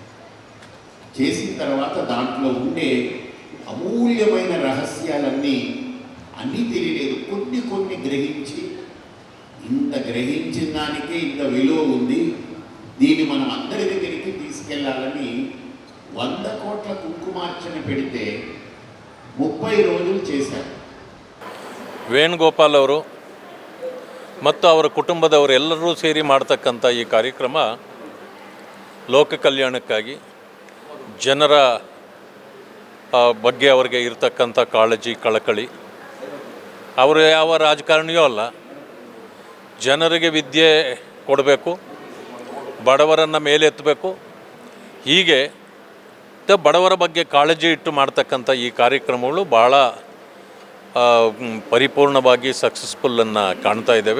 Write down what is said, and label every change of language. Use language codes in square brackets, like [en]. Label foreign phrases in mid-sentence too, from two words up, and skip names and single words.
[te] చేసిన తర్వాత దాంట్లో ఉండే అమూల్యమైన రహస్యాలన్నీ అన్నీ తెలియలేదు, కొన్ని కొన్ని గ్రహించి, ఇంత గ్రహించిన దానికే ఇంత విలువ ఉంది, దీన్ని మనం అందరి దగ్గరికి తీసుకెళ్లాలని 100 కోట్ల కుంకుమార్చన పెడితే 30 రోజులు చేశారు. [kn] ವೇಣುಗೋಪಾಲ್ ಅವರು ಮತ್ತು ಅವರ ಕುಟುಂಬದವರೆಲ್ಲರೂ ಸೇರಿ ಮಾಡ್ತಕ್ಕಂಥ ಈ ಕಾರ್ಯಕ್ರಮ ಲೋಕ ಕಲ್ಯಾಣಕ್ಕಾಗಿ, ಜನರ ಬಗ್ಗೆ ಅವರಿಗೆ ಇರತಕ್ಕಂಥ ಕಾಳಜಿ, ಕಳಕಳಿ. ಅವರು ಯಾವ ರಾಜಕಾರಣಿಯೂ ಅಲ್ಲ, ಜನರಿಗೆ ವಿದ್ಯೆ ಕೊಡಬೇಕು, ಬಡವರನ್ನು ಮೇಲೆತ್ತಬೇಕು, ಹೀಗೆ ಬಡವರ ಬಗ್ಗೆ ಕಾಳಜಿ ಇಟ್ಟು ಮಾಡ್ತಕ್ಕಂಥ ಈ ಕಾರ್ಯಕ್ರಮಗಳು ಭಾಳ ಪರಿಪೂರ್ಣವಾಗಿ ಸಕ್ಸಸ್ಫುಲ್ಲನ್ನು ಕಾಣ್ತಾ ಇದ್ದೇವೆ.